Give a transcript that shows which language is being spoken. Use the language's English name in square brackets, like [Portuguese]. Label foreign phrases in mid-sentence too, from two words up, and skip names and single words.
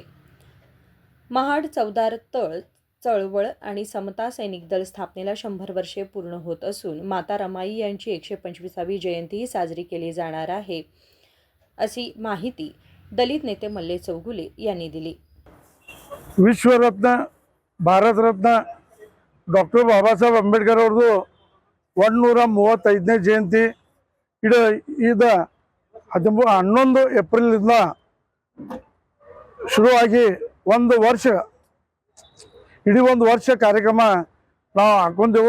[Marathi] महाड चौदार चळवळ आणि समता सैनिक दल स्थापनेला 100 वर्षे पूर्ण होत असून माता रमाई यांची 125वी जयंतीही साजरी केली जाणार आहे, अशी माहिती दलित नेते मल्लेश चौगुले यांनी दिली. [Kannada] ವಿಶ್ವರತ್ನ ಭಾರತ ರತ್ನ ಡಾಕ್ಟರ್ ಬಾಬಾ ಸಾಹೇಬ್ ಅಂಬೇಡ್ಕರ್ ಅವ್ರದ್ದು 135ನೇ ಜಯಂತಿ ಈಗ 11 ಏಪ್ರಿಲಿಂದ ಶುರುವಾಗಿ ಇಡೀ ಒಂದು ವರ್ಷ ಕಾರ್ಯಕ್ರಮ ನಾವು ಹಾಕೊಂಡೆವು.